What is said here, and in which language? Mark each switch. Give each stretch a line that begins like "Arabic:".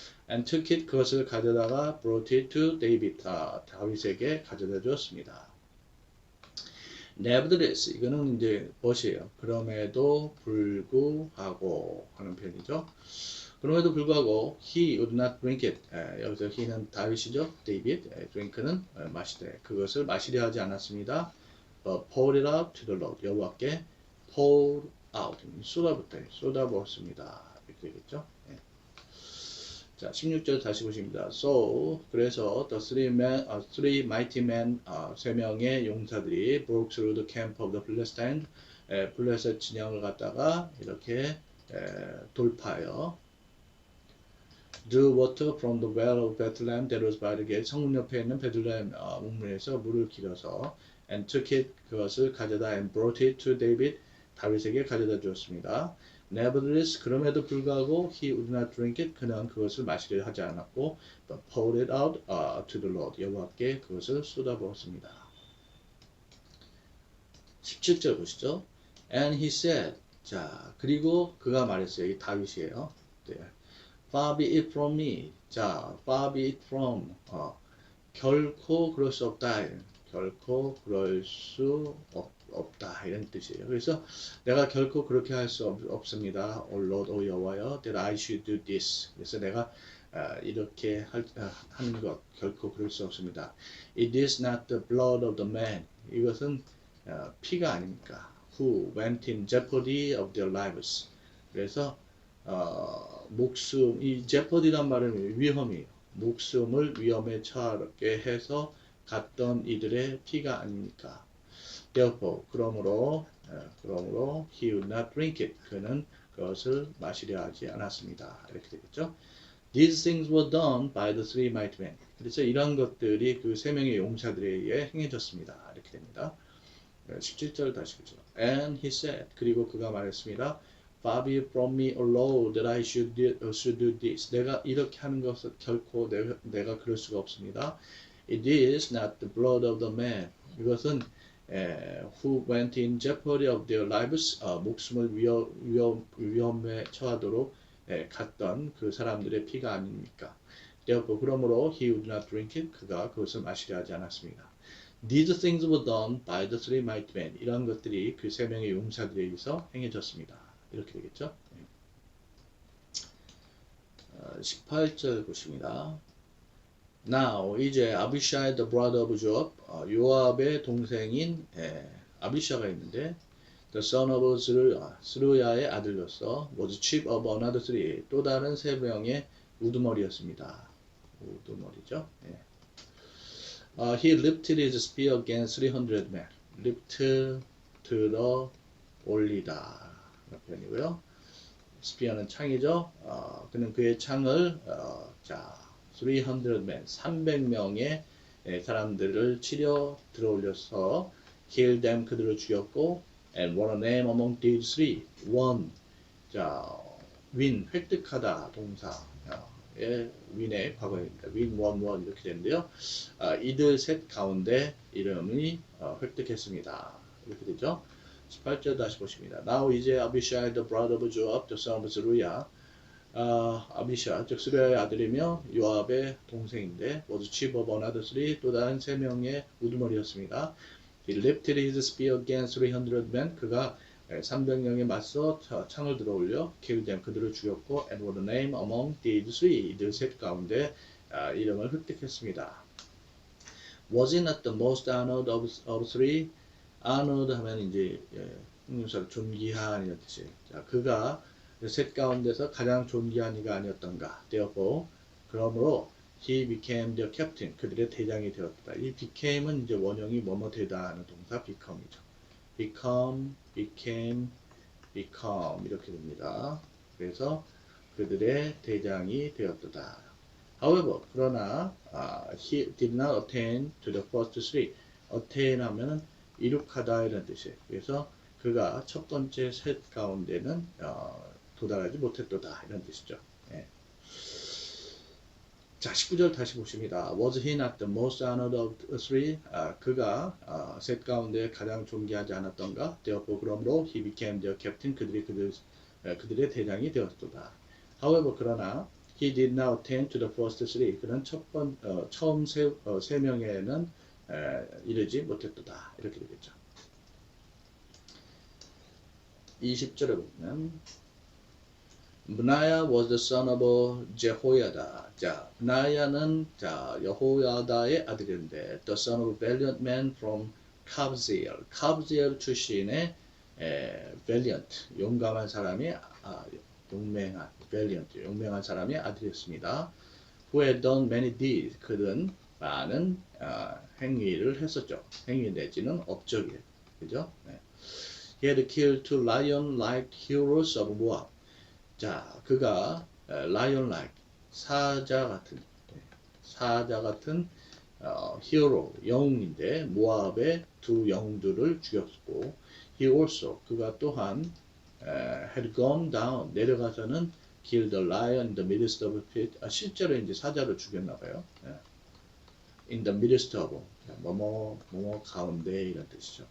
English: And took it,
Korean: 그것을 가져다가
English: brought it to David,
Korean: 다윗에게 가져다 주었습니다.
English: Nevertheless,
Korean: 이거는 이제 벗이에요. 그럼에도 불구하고 하는 표현이죠. 그럼에도 불구하고
English: he would not drink it.
Korean: 여기서 he는 다윗이죠. David. drink는 마시되. 그것을 마시려 하지 않았습니다.
English: Pour it out to the Lord.
Korean: 여호와께
English: pour out.
Korean: 쏟아부었습니다. 이렇게 되겠죠. 자, 16절 다시 보십니다.
English: So,
Korean: 그래서
English: the three mighty men,
Korean: 세 명의 용사들이
English: broke through the camp of the Philistine,
Korean: 블레셋 진영을 갖다가 이렇게 돌파하여
English: drew water from the well of Bethlehem that was by the gate.
Korean: 성문 옆에 있는 베들레헴 우물에서 물을 길어서
English: and took it,
Korean: 그것을 가져다
English: and brought it to David,
Korean: 다윗에게 가져다 주었습니다.
English: Nevertheless,
Korean: 그럼에도 불구하고
English: he would not drink it.
Korean: 그는 그것을 마시려 하지 않았고
English: but poured it out to the Lord.
Korean: 여호와께 그것을 쏟아부었습니다. 17절 보시죠.
English: And he said,
Korean: 자, 그리고 그가 말했어요. 이 다윗이에요. 네.
English: Far be it from me.
Korean: 자,
English: far be it from.
Korean: 결코 그럴 수 없다. 결코 그럴 수 없다. 이런 뜻이에요. 그래서 내가 결코 그렇게 할 수 없습니다.
English: O Lord, O 여호와여, that I should do this.
Korean: 그래서 내가 이렇게 하는 것 결코 그럴 수 없습니다.
English: It is not the blood of the man.
Korean: 이것은 피가 아닙니까?
English: Who went in jeopardy of their lives.
Korean: 그래서 목숨, 이 jeopardy란 말은 위험이에요. 목숨을 위험에 처하게 해서 갔던 이들의 피가 아닙니까?
English: Therefore,
Korean: 그러므로
English: he would not drink it.
Korean: 그는 그것을 마시려 하지 않았습니다. 이렇게 되겠죠.
English: These things were done by the three mighty men.
Korean: 그래서 이런 것들이 그 세 명의 용사들에 의해 행해졌습니다. 이렇게 됩니다. 17절 다시 보죠.
English: And he said,
Korean: 그리고 그가 말했습니다.
English: Far be it from me, O Lord, that I should do this.
Korean: 내가 이렇게 하는 것은 결코 내가 그럴 수가 없습니다.
English: It is not the blood of the man.
Korean: 이것은
English: who went in jeopardy of their lives,
Korean: 목숨을 위험에 처하도록 갔던 그 사람들의 피가 아닙니까? 그러므로
English: he would not drink it.
Korean: 그가 그것을 마시려 하지 않았습니다.
English: These things were done by the three mighty men.
Korean: 이런 것들이 그 세 명의 용사들에 의해서 행해졌습니다. 이렇게 되겠죠? 18절 보십니다.
English: Now,
Korean: 이제 아비샤이
English: the brother of Joab,
Korean: 요압의 동생인 아비샤가 있는데
English: the son of
Korean: 스루야의 아들로서
English: was chief of another three,
Korean: 또 다른 세 명의 우두머리였습니다. 우두머리죠.
English: He lifted his spear against 300 men.
Korean: lift, 들어, 올리다 그런 표현이고요. 스피어는 창이죠. 그는 그의 창을 300 men, 300명의 사람들을 치려 들어올려서
English: kill them,
Korean: 그들을 죽였고
English: and won a name among these three.
Korean: won, win, 획득하다 동사. 윈의 과거입니다. 윈, 원 이렇게 되는데요. 이들 셋 가운데 이름이 획득했습니다. 이렇게 되죠. 18절 다시 보십니다.
English: Now
Korean: 이제
English: 아비샤이 the brother of Joab, the son of Zeruiah,
Korean: 아비샤, 즉 스루야의 아들이며 요압의 동생인데
English: was chief of another three,
Korean: 또 다른 3명의 우두머리였습니다.
English: He lifted his spear against 300 men,
Korean: 그가 300명에 맞서 창을 들어올려
English: killed them,
Korean: 그들을 죽였고
English: and was named among these three,
Korean: 이들 셋 가운데 이름을 획득했습니다.
English: Was he not the most honored of three?
Korean: honored 하면 이제 형용사로 존귀한 이런 뜻이에요. 자, 그가 셋 가운데서 가장 존귀한 이가 아니었던가.
English: Therefore,
Korean: 그러므로
English: he became their captain.
Korean: 그들의 대장이 되었다. 이 became은 이제 원형이 뭐뭐 되다 하는 동사 become이죠. become, became, become 이렇게 됩니다. 그래서 그들의 대장이 되었다.
English: However,
Korean: 그러나
English: he did not attain to the first three.
Korean: attain 하면은 이룩하다 이런 뜻이에요. 그래서 그가 첫 번째 셋 가운데는 도달하지 못했도다 이런 뜻이죠. 예. 자, 19절 다시 보십니다.
English: Was he not the most honored of three?
Korean: 그가 셋 가운데 가장 존귀하지 않았던가?
English: Therefore,
Korean: 그러므로
English: he became their captain.
Korean: 그들의 대장이 되었도다.
English: However,
Korean: 그러나
English: he did not attain to the first three.
Korean: 그는 처음 세 명에는 이르지 못했도다. 이렇게 되겠죠. 20절에 보면
English: Benaiah was the son of Jehoiada.
Korean: 자, Benaiah는 여호야다의 아들인데
English: the son of valiant man from Kabzeel.
Korean: Kabzeel 출신의 valiant, 용감한 사람이 용맹한 사람의 아들이었습니다.
English: Who had done many deeds.
Korean: 그는 많은 행위를 했었죠. 행위 내지는 업적이에요. 그죠? 네.
English: He had killed two lion-like heroes of Moab.
Korean: 자, 그가
English: lion-like,
Korean: 사자 같은 히어로, 영웅인데 모압의 두 영웅들을 죽였고
English: he also,
Korean: 그가 또한
English: had gone down,
Korean: 내려가서는
English: killed the lion in the midst of the pit.
Korean: 실제로 이제 사자를 죽였나 봐요.
English: in the midst of,
Korean: 뭐뭐 가운데 이런 뜻이죠.